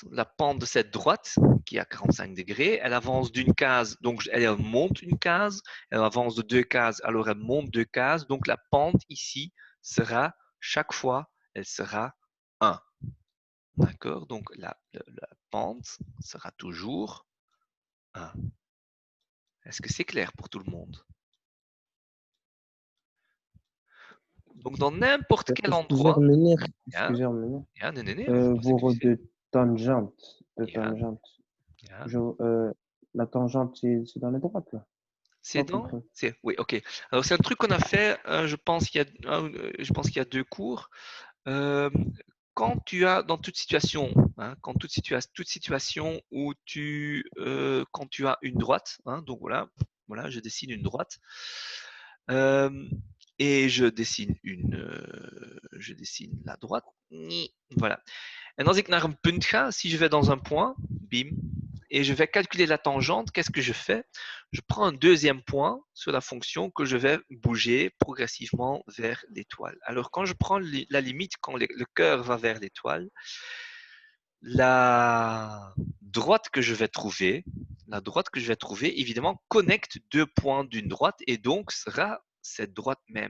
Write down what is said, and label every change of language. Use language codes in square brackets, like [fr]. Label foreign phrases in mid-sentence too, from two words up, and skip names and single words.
[fr] La pente de cette droite, qui est à 45 degrés, elle avance d'une case, donc elle monte une case, elle avance de 2 cases, alors elle monte 2 cases, donc la pente ici sera, chaque fois, elle sera 1. D'accord? Donc la pente sera toujours 1. Est-ce que c'est clair pour tout le monde? Donc dans n'importe quel endroit... Excusez-moi. [nl] Ja, nee. Voor de tangente. [fr] La tangente, c'est dans la droite, là. C'est dans... Oui, ok. Alors c'est un truc qu'on a fait, je pense qu'il y a 2 cours. Quand tu as dans toute situation, hein, toute situation où quand tu as une droite, hein, donc voilà, Voilà, je dessine une droite. Et je dessine la droite. Voilà. [nl] En als ik naar een punt ga, [fr] si je vais dans un point, bim, et je vais calculer la tangente, qu'est-ce que je fais? Je prends un deuxième point sur la fonction que je vais bouger progressivement vers l'étoile. Alors, quand je prends la limite, quand le cœur va vers l'étoile, la droite que je vais trouver, évidemment, connecte deux points d'une droite et donc sera cette droite même.